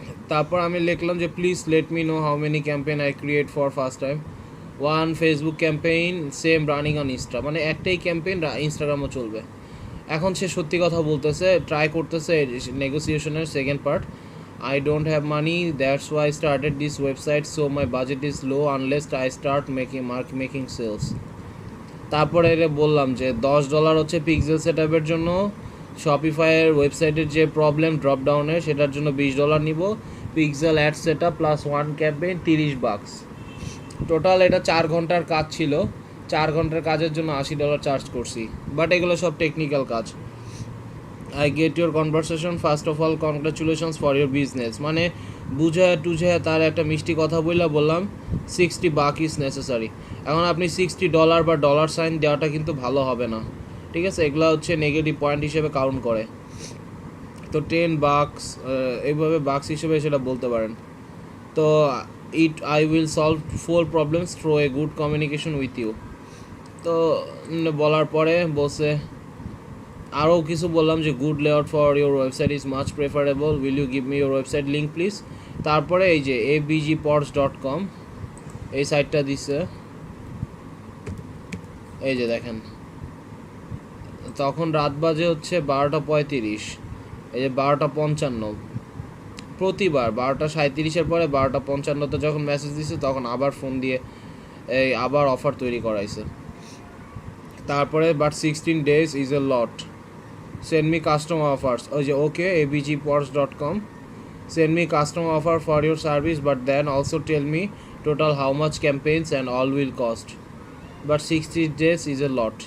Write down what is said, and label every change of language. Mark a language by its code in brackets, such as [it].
[bn] তারপর আমি লিখলাম যে [en] please let me know how many campaign I create for first time, one Facebook campaign same running on Insta, [bn] মানে একটাই campaign ইনস্টাগ্রামও চলবে। এখন সে সত্যি কথা বলতেছে, ট্রাই করতেছে নেগোসিয়েশনের second part. [en] I don't have money, that's why I started this website, so my budget is low unless I start making sales. [bn] তারপরে এর বললাম যে $10 হচ্ছে পিক্সেল সেটআপের জন্য, শপিফাইয়ের ওয়েবসাইটের যে প্রবলেম ড্রপ ডাউনে সেটার জন্য $20 নিব, pixel add setup plus one campaign $30। Total এটা 4 ঘন্টার কাজ ছিল, 4 ঘন্টার কাজের জন্য $80 চার্জ করছি, বাট এগুলো সব টেকনিক্যাল কাজ। [en] I get your conversation, first of all congratulations for your business, [bn] মানে বুঝে টুঝে তার একটা মিষ্টি কথা বললাম [en] $60 is necessary। [bn] এখন আপনি $60 বা ডলার সাইন দেওয়াটা কিন্তু ভালো হবে না, ঠিক আছে? এগুলো হচ্ছে নেগেটিভ পয়েন্ট হিসেবে কাউন্ট করে, তো $10 এইভাবে বাক্স হিসেবে সেটা বলতে পারেন। [en] তো I will solve 4 problems through a good communication with you। [bn] তো বলার পরে বলছে আরও কিছু বললাম যে [en] Good layout for your website is much preferable, will you give me your website link please. [bn] তারপরে এই যে abgpods.com এই সাইটটা দিচ্ছে, এই যে দেখেন, তখন রাত বাজে হচ্ছে 12:35, এই যে 12:55, প্রতিবার 12:37 পরে 12:55 যখন মেসেজ দিচ্ছে তখন আবার ফোন দিয়ে এই আবার অফার তৈরি করাইছে। [en] তারপরে but 16 days is a lot, send me custom offers, ওই যে okay abgpods.com, send me custom offer for your service but then also tell me total how much campaigns and all will cost, but 60 days is a lot।